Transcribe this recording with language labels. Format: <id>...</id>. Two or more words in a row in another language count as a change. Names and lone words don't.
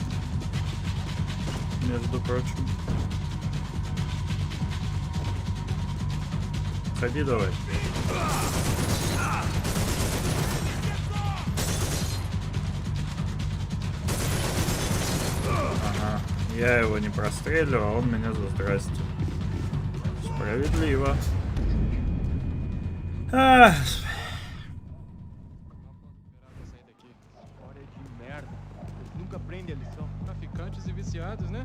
<ru>Между прочим. Ходи давай. Ага. Я его не простреливаю, а он меня за здрасте. Справедливо.</ru> <pt>Nunca aprende a lição. Traficantes e viciados, né?</pt>